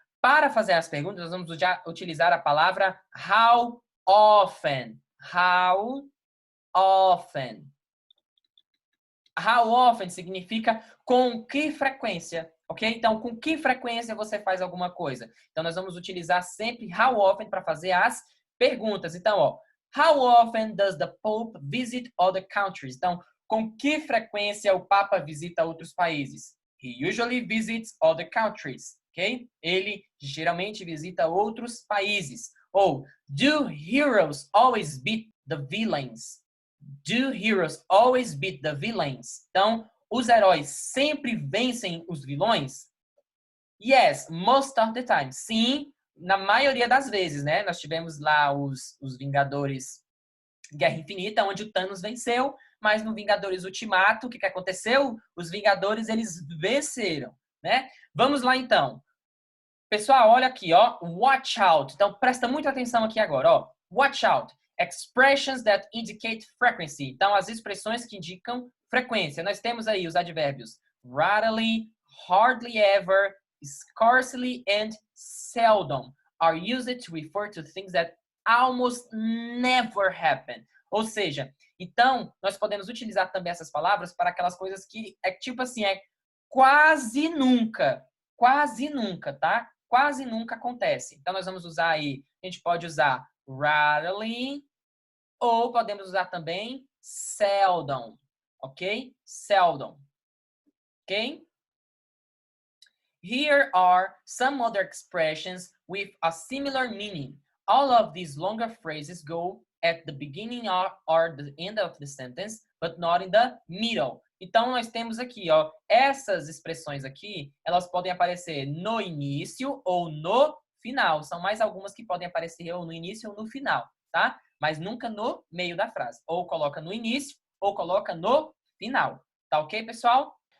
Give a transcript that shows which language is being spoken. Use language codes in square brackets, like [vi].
[pt] Para fazer as perguntas, nós vamos utilizar a palavra how often. How often. How often significa com que frequência, ok? Então, com que frequência você faz alguma coisa? Então, nós vamos utilizar sempre how often para fazer as perguntas. Então, ó, [en] how often does the Pope visit other countries? [pt] Então, com que frequência o Papa visita outros países? [en] He usually visits other countries, ok? [pt] Ele geralmente visita outros países. Ou, [en] do heroes always beat the villains? Do heroes always beat the villains? [pt] Então, os heróis sempre vencem os vilões? [en] Yes, most of the time. [pt] Sim, na maioria das vezes, né? Nós tivemos lá os Vingadores Guerra Infinita, onde o Thanos venceu, mas no Vingadores Ultimato, o que aconteceu? Os Vingadores, eles venceram, né? Vamos lá, então. Pessoal, olha aqui, ó. [en] Watch out. [pt] Então, presta muita atenção aqui agora, ó. [en] Watch out. Expressions that indicate frequency. [pt] Então, as expressões que indicam frequência. Nós temos aí os advérbios [en] rarely, hardly ever, scarcely, and seldom are used to refer to things that almost never happen. [pt] Ou seja, então, nós podemos utilizar também essas palavras para aquelas coisas que é tipo assim, é quase nunca, tá? Quase nunca acontece. Então, nós vamos usar aí, a gente pode usar rarely, ou podemos usar também seldom, ok? [en] Seldom, ok? Here are some other expressions with a similar meaning. All of these longer phrases go at the beginning or the end of the sentence, but not in the middle. [pt] Então, nós temos aqui, ó, essas expressões aqui, elas podem aparecer no início ou no final. São mais algumas que podem aparecer ou no início ou no final, tá? Mas nunca no meio da frase. Ou coloca no início ou coloca no final. Tá ok, pessoal?